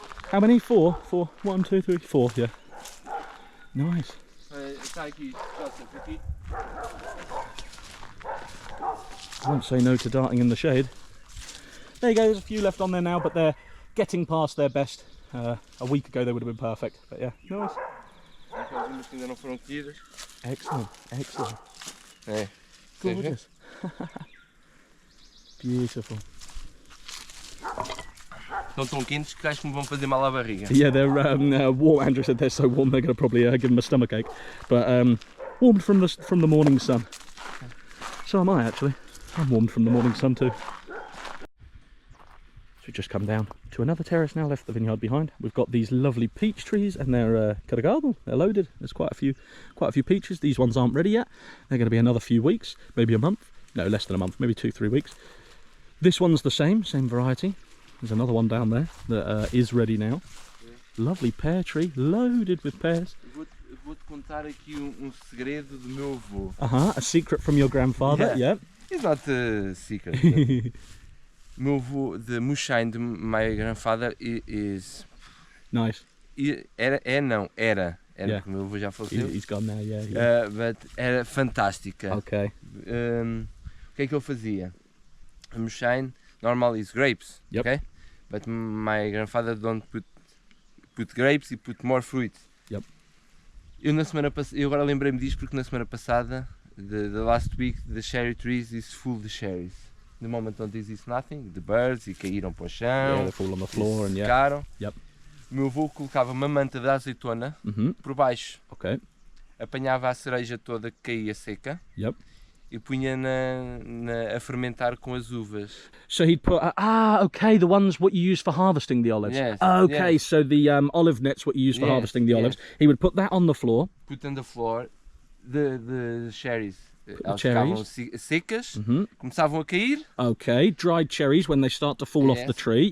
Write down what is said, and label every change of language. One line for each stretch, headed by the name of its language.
English: How many? Four. 1, 2, 3, 4. Yeah. Nice.
Portuguese: Está aqui, Joseph, aqui.
English: I won't say no to darting in the shade. There you go. There's a few left on there now, but they're getting past their best. A week ago they would have been perfect. But yeah, nice.
Portuguese: Aquelas que ainda não foram colhidas.
English: Excellent. Excellent.
Portuguese: É.
English: Gorgeous. Beautiful.
Portuguese: Estão tão quentes que acho que me vão fazer mal à barriga.
English: Yeah, they're warm. Andrew said they're so warm they're going to probably give them a stomach ache. But warmed from the morning sun. So am I actually. I'm warmed from the morning sun too. So we've just come down to another terrace now, left the vineyard behind. We've got these lovely peach trees and they're carregado. They're loaded. There's quite a few peaches. These ones aren't ready yet. They're going to be another few weeks, maybe a month. No, less than a month, maybe 2-3 weeks. This one's the same variety. There's another one down there that is ready now. Yeah. Lovely pear tree, loaded with pears.
Portuguese: Vou-te contar aqui segredo do meu avô.
English: A secret from your grandfather, yeah. It's not a secret.
Portuguese: Meu avô,
English: the moonshine de my grandfather is... Nice.
Portuguese: Era,
English: yeah.
Portuguese: Porque meu avô já faleceu.
English: He's gone now, yeah. But
Portuguese: era fantástica.
English: Okay.
Portuguese: O que é que ele fazia?
English: A moonshine normal is grapes, yep. Okay? But my grandfather don't put grapes, he put more fruit. Yep.
Portuguese: Eu agora lembrei-me disto porque na semana passada,
English: the last week, the cherry trees is full of cherries. The moment don't exist nothing, the birds
Portuguese: e caíram para o chão.
English: Yeah, they fall on the floor and yeah.
Portuguese: Secaram.
English: Yep.
Portuguese: O meu avô colocava uma manta de azeitona por baixo.
English: Okay.
Portuguese: Apanhava a cereja toda que caía seca.
English: Yep.
Portuguese: E punha a fermentar com as uvas.
English: So he'd put okay, the ones what you use for harvesting the olives. Yes. Okay, yes. So the olive nets what you use for harvesting the olives. He would put that on the floor. Put on the floor the cherries.
Portuguese: Elas
English: cherries.
Portuguese: ficavam secas, começavam a cair.
English: Okay, dried cherries when they start to fall off the tree.